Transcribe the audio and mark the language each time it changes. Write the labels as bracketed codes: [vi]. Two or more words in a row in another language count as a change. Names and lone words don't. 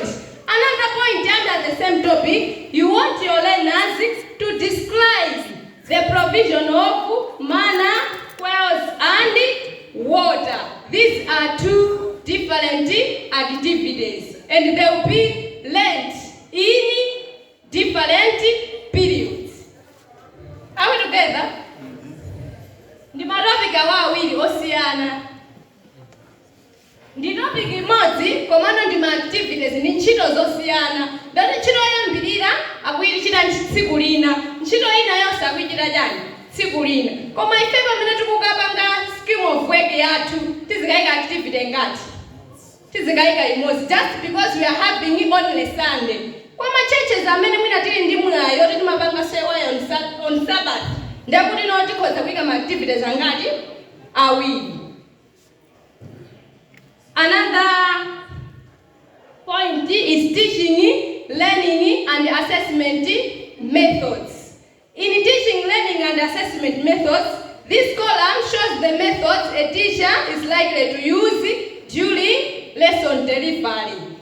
[en] Another point under the same topic, you want your learners to describe the provision of manna, quails, and water. These are two different activities, and they will be learned in different periods. Are we together? [ny] Ndi marafika wawili osiyana. Ndi topic imodzi komano ndi ma activities ni ntchito zosiyana. Ndati ntchito yoyambirira akuyichita tsiku lina, ntchito ina yonse akuyichita chani tsiku lina. Koma ife pamene tikukapanga [en] scheme of work [ny] yathu tizikayika activity ngati tizikayika imodzi [en] just because we are having only Sunday. [ny] Kwa churches amene mwina tili ndi mwayo kuti timapanga Chiwaya [en] on Sabbath, [ny] ndakuti no tikhoza kuyika ma activities angati awiri. [en] Another point is teaching, learning, and assessment methods. In teaching, learning, and assessment methods, this column shows the methods a teacher is likely to use during lesson delivery.